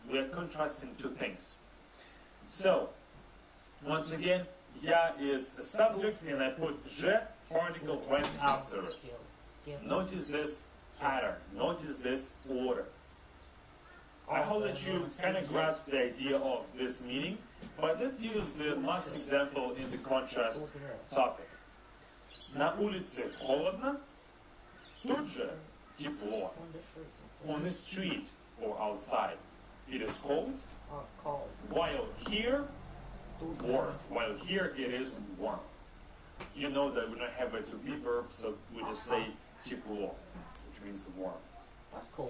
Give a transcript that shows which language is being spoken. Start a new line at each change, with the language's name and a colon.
English: We are contrasting two things. So, once again, я is a subject and I put je article right after it. Notice this pattern. Notice this order. I hope that you kind of grasp the idea of this meaning, but let's use the last example in the contrast topic.
Russian: На улице холодно, тут же тепло.
English: On the street or outside, it is cold, while here, warm. While here, it is warm. You know that we don't have a to be verb, so we just say тепло, which means warm. That's cool.